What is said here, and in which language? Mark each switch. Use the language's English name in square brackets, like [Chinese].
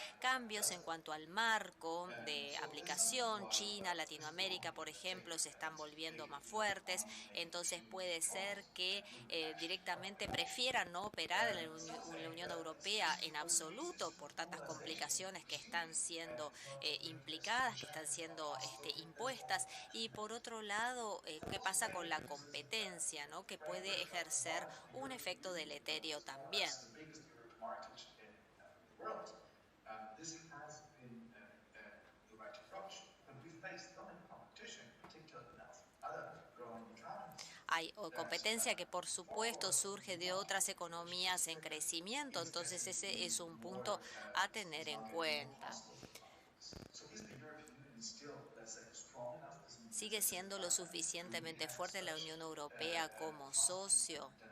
[Spanish] Cambios en cuanto al marco de aplicación, China, Latinoamérica, por ejemplo, se están volviendo más fuertes, entonces puede ser que directamente prefieran no operar en la Unión Europea en absoluto por tantas complicaciones que están siendo implicadas, que están siendo impuestas. Y por otro lado, ¿qué pasa con la competencia, ¿no? Que puede ejercer un efecto deleterio también? [English] This has been the right approach, but we face stomach competition, particularly in other growing economies. [Spanish] Hay competencia que por supuesto surge de otras economías en crecimiento, entonces ese es un punto a tener en cuenta. ¿Sigue siendo lo suficientemente fuerte la Unión Europea como socio?